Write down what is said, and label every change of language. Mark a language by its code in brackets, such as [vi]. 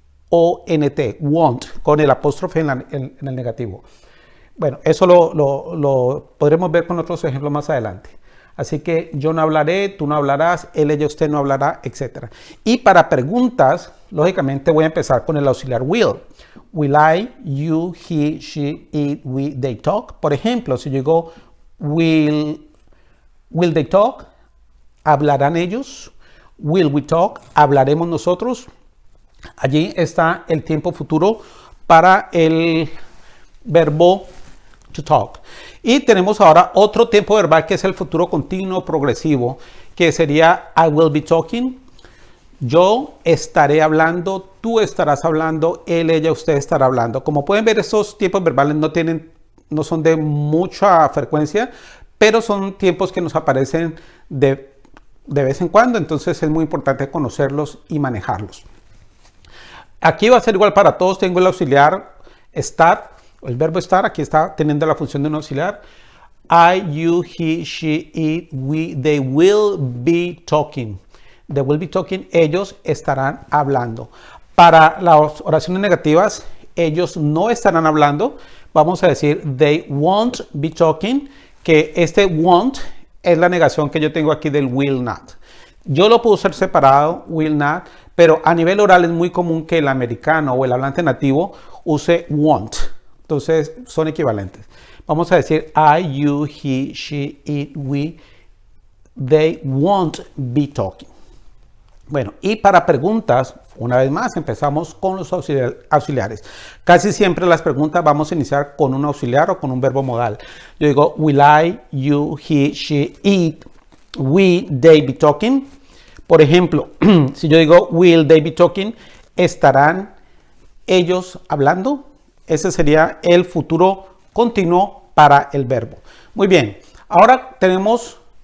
[es] W-O-N-T, won't, con el apóstrofe en el negativo. Bueno, eso lo podremos ver con otros ejemplos más adelante. Así que yo no hablaré, tú no hablarás, él, ella, usted no hablará, etc. Y para preguntas, lógicamente voy a empezar con el auxiliar will. [en] Will I, you, he, she, it, we, they talk. [es] Por ejemplo, si yo digo [en] will they talk? [es] ¿Hablarán ellos? [en] Will we talk? [es] ¿Hablaremos nosotros? Allí está el tiempo futuro para el verbo to talk. Y tenemos ahora otro tiempo verbal que es el futuro continuo progresivo, que sería [en] I will be talking. [es] Yo estaré hablando, tú estarás hablando, él, ella, usted estará hablando. Como pueden ver, estos tiempos verbales no son de mucha frecuencia, pero son tiempos que nos aparecen de vez en cuando, entonces es muy importante conocerlos y manejarlos. Aquí va a ser igual para todos, tengo el auxiliar estar, el verbo estar, aquí está teniendo la función de un auxiliar. [en] I, you, he, she, it, we, they will be talking. They will be talking, [es] ellos estarán hablando. Para las oraciones negativas, ellos no estarán hablando. Vamos a decir, [en] they won't be talking, [es] que este won't es la negación que yo tengo aquí del will not. Yo lo puedo usar separado, will not, pero a nivel oral es muy común que el americano o el hablante nativo use won't. Entonces son equivalentes. Vamos a decir, [en] I, you, he, she, it, we, they won't be talking. [es] Bueno, y para preguntas, una vez más, empezamos con los auxiliares. Casi siempre las preguntas vamos a iniciar con un auxiliar o con un verbo modal. Yo digo, [en] will I, you, he, she, it, we, they be talking. [es] Por ejemplo, si yo digo, [en] will they be talking, [es] ¿estarán ellos hablando? Ese sería el futuro continuo para el verbo. Muy bien, ahora tenemos